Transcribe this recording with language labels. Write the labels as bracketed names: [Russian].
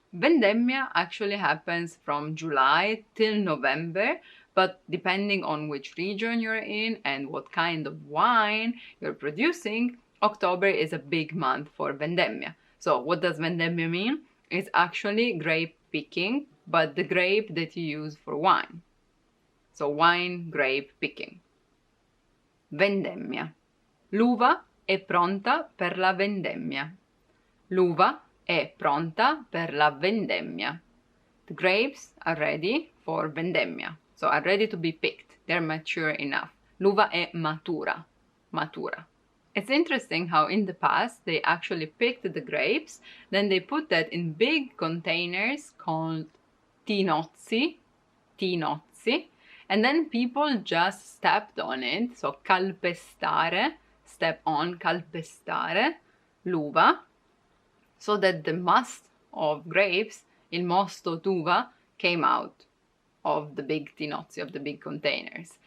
[English] Vendemmia actually happens from July till November, but depending on which region you're in and what kind of wine you're producing, October is a big month for vendemmia. So what does vendemmia mean? It's actually grape picking, but the grape that you use for wine. So wine grape picking. Vendemmia. [Italian] L'uva è pronta per la vendemmia. L'uva è pronta per la vendemmia. [English] The grapes are ready for vendemmia, so are ready to be picked. They're mature enough. [Italian] L'uva è matura. Matura. [English] It's interesting how in the past they actually picked the grapes, then they put that in big containers called tinozzi, tinozzi, and then people just stepped on it, so calpestare, step on, calpestare, l'uva, so that the must of grapes, [Italian] il mosto d'uva, [English] came out of the big tinozzi, of the big containers.